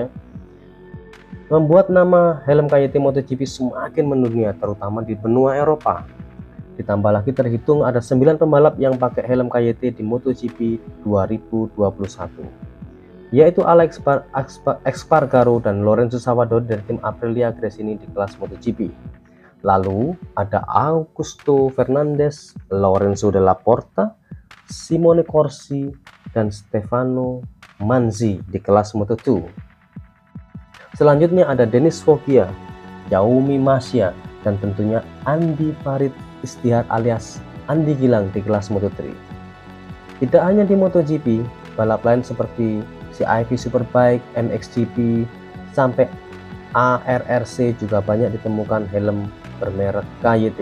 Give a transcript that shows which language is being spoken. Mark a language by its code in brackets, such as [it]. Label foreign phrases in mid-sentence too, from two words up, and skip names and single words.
[id] Membuat nama helm KYT MotoGP semakin mendunia, terutama di benua Eropa. Ditambah lagi terhitung ada 9 pembalap yang pakai helm KYT di MotoGP 2021, yaitu Alex Espargaro dan Lorenzo Savadori dari tim Aprilia Gresini di kelas MotoGP. Lalu ada Augusto Fernandez, Lorenzo Dalla Porta, Simone Corsi, dan Stefano Manzi di kelas Moto2. Selanjutnya ada Denis Foggia, Yaomi Masya, dan tentunya Andi Farid Istihad alias Andi Gilang di kelas Moto3. Tidak hanya di MotoGP, balap lain seperti CIV Superbike, MXGP, sampai ARRC juga banyak ditemukan helm bermerek KYT.